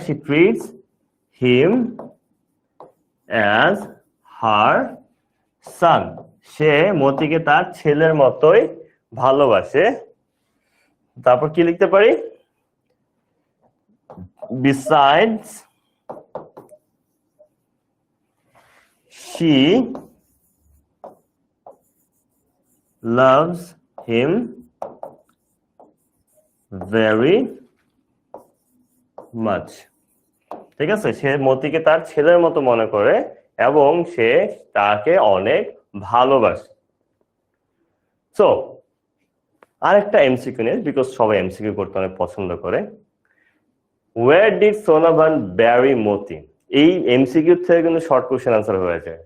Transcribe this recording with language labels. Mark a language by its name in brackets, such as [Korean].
[English] she treats him as her son, [Bangla] সে মতিকে তার ছেলের মতোই ভালোবাসে। তারপর কি লিখতে পারি? [English] Besides she loves him very much. [Bangla] ঠিক আছে, সে মতিকে তার ছেলের মতো মনে করে এবং সে তাকে অনেক ভালোবাসে। সো আরেকটা এমসিকিউ নিয়ে, বিকজ সবাই এমসিকিউ করতে অনেক পছন্দ করে। [English] Where did Sonabhan marry Moti? [Bangla] এই এমসিকিউ থেকে কিন্তু শর্ট কোশ্চেন আনসার হয়ে যায়।